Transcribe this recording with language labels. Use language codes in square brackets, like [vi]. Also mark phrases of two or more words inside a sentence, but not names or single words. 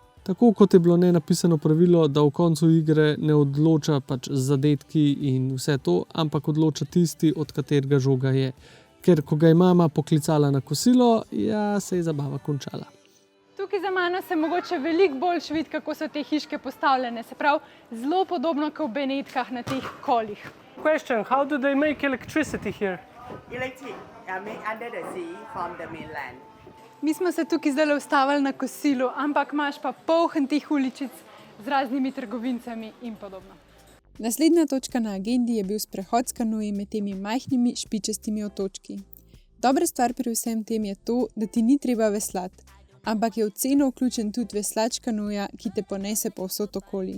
[sl] Tako kot je bilo nenapisano pravilo, da v koncu igre ne odloča zadetki in vse to, ampak odloča tisti, od katerega žoga je. Ker ko ga je mama poklicala na kosilo, se je zabava končala. Tukaj za mano se mogoče veliko bolj vidi, kako so te hiške postavljene. Se pravi, zelo podobno kot v Benetkah na teh kolih. [en] Question, how do they make electricity here? Electric, under the sea from the mainland. [sl] Mi smo se tukaj zdaj ustavili na kosilu, ampak imaš pa poln teh uličic z raznimi trgovincami in podobno. Naslednja točka na agendi je bil sprehod s kanuji med temi majhnimi špičastimi otočki. Dobra stvar pri vsem tem je to, da ti ni treba veslati, ampak je v ceno vključen tudi veslač kanuja, ki te ponese povsod okoli.